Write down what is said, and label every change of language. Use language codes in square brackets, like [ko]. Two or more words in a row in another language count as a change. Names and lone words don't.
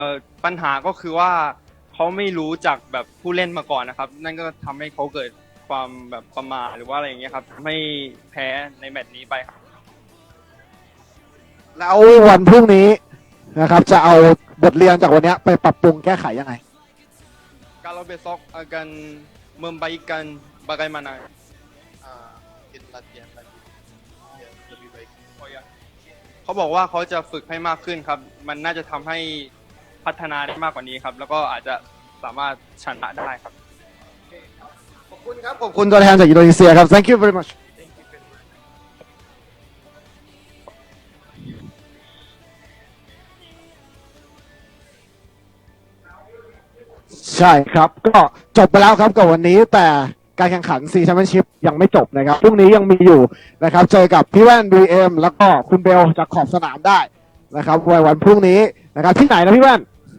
[th] ปัญหาก็คือว่าเขาไม่รู้จักแบบผู้เล่นมาก่อนนะครับนั่นก็ทำให้เขาเกิดความแบบประมาทหรือว่าอะไรอย่างเงี้ยครับทำให้แพ้ในแมตช์นี้ไปครับ แล้ววันพรุ่งนี้นะครับจะเอาบทเรียนจากวันนี้ไปปรับปรุงแก้ไขยังไง [id] Kalau besok akan membaikan bagaimana mungkin latihan lagi biar lebih baik. [th] เขาบอกว่าเขาจะฝึกให้มากขึ้นครับมันน่าจะทำให้พัฒนาได้มากกว่านี้ครับแล้วก็อาจจะสามารถชนะได้ครับ ขอบคุณครับขอบคุณตัวแทนจากอินโดนีเซียครับ [en] thank you very much [th] ใช่ครับก็จบไปแล้วครับกับวันนี้แต่การแข่งขันซีแชมเปี้ยนชิพยังไม่จบนะครับพรุ่งนี้ยังมีอยู่นะครับเจอกับพี่แว่น BM แล้วก็คุณเบลจากขอบสนามได้นะครับวันพรุ่งนี้นะครับที่ไหนนะพี่แว่น